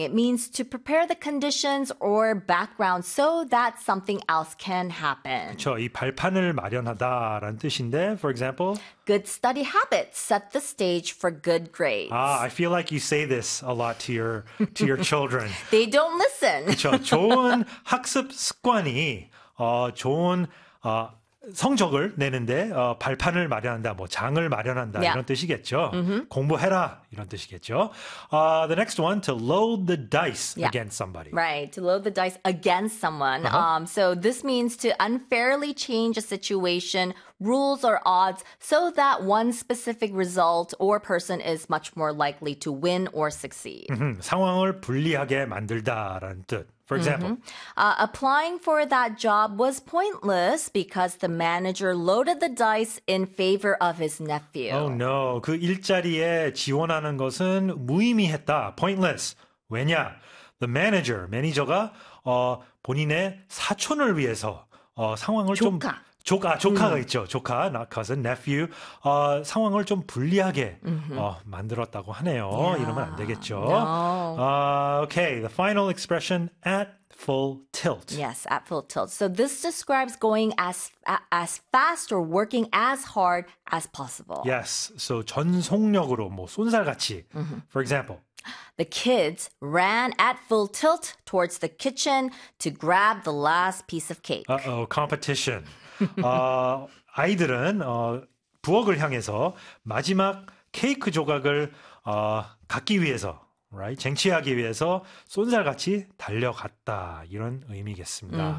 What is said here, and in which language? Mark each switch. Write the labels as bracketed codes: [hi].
[en] It means to prepare the conditions or background so that something else can happen. [ko] 그렇죠. 이 발판을 마련하다라는 뜻인데, [en] for example, good study habits set the stage for good grades. Ah, I feel like you say this a lot to your children. They don't listen. [ko] 그렇죠. 좋은 학습 습관이 좋은 성적을 내는데 발판을 마련한다, 뭐 장을 마련한다 [en] yeah. [ko] 이런 뜻이겠죠. Mm-hmm. 공부해라 이런 뜻이겠죠. [en] The next one, to load the dice yeah. against somebody. Right, to load the dice against someone. Uh-huh. So this means to unfairly change a situation, rules or odds, so that one specific result or person is much more likely to win or succeed. Mm-hmm. [ko] 상황을 불리하게 만들다라는 뜻. [en] For example, mm-hmm. Applying for that job was pointless because the manager loaded the dice in favor of his nephew. Oh no, [ko] 그 일자리에 지원하는 것은 무의미했다. [en] Pointless. [ko] 왜냐? The manager, 매니저가 본인의 사촌을 위해서 상황을 조카. 좀 조카가 있죠. 조카, [en] not cousin, nephew. [ko] 상황을 좀 불리하게 mm-hmm. 만들었다고 하네요. [en] Yeah. [ko] 이러면 안 되겠죠. [en] No. Okay, the final expression, at full tilt. Yes, at full tilt. So this describes going as fast or working as hard as possible. Yes, so [ko] 전속력으로, 뭐 쏜살같이. Mm-hmm. [en] For example, The kids ran at full tilt towards the kitchen to grab the last piece of cake. Uh-oh, competition. [ko] 아이들은 부엌을 향해서 마지막 케이크 조각을 갖기 위해서, [en] right? [ko] 쟁취하기 위해서 쏜살같이 달려갔다 이런 의미겠습니다.